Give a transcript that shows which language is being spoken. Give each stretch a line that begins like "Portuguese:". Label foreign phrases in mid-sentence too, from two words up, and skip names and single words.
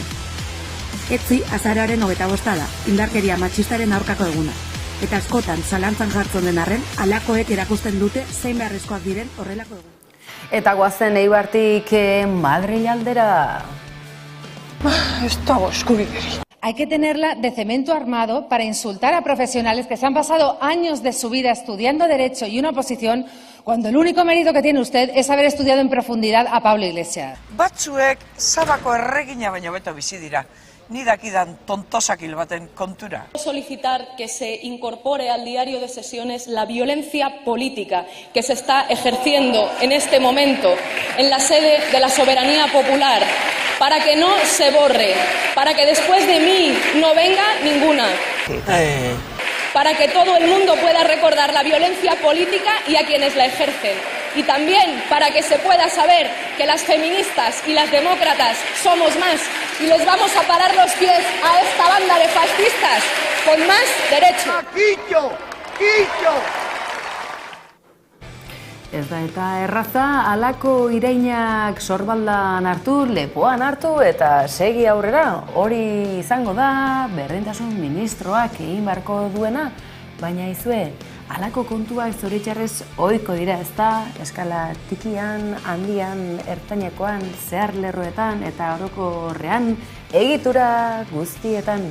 Basque: Etzi, azaroaren 25 da, indarkeria matxistaren aurkako eguna. Eta askotan, zalantzan jartzen den arren, halakoek erakusten dute zein beharrezkoak diren horrelako egun. Eta goazen Eibartik Madril aldera. Ez dago eskubiderik.
Spanish: Hay que tenerla de cemento armado para insultar a profesionales que se han pasado años de su vida estudiando Derecho y una oposición, cuando el único mérito que tiene usted es haber estudiado en profundidad a Pablo Iglesias.
Basque: Batzuek Sabako erregina baino beto bizi dira. Ni dakidan tontosakil baten kontura.
Spanish: Solicitar que se incorpore al diario de sesiones la violencia política que se está ejerciendo en este momento en la sede de la soberanía popular, para que no se borre, para que después de mí no venga ninguna. Para que todo el mundo pueda recordar la violencia política y a quienes la ejercen. Y también para que se pueda saber que las feministas y las demócratas somos más y les vamos a parar los pies a esta banda de fascistas con más derecho. ¡Quillo! ¡Quillo!
Basque: Ez da eta erraza, halako irainak sorbaldan hartu, lepoan hartu eta segi aurrera. Hori izango da, berdintasun ministroak egin beharko duena, baina izue, halako kontuak zoritxarrez ohiko dira, ez da, eskala tikian, handian, ertainekoan, zehar lerroetan eta orokorrean egitura guztietan.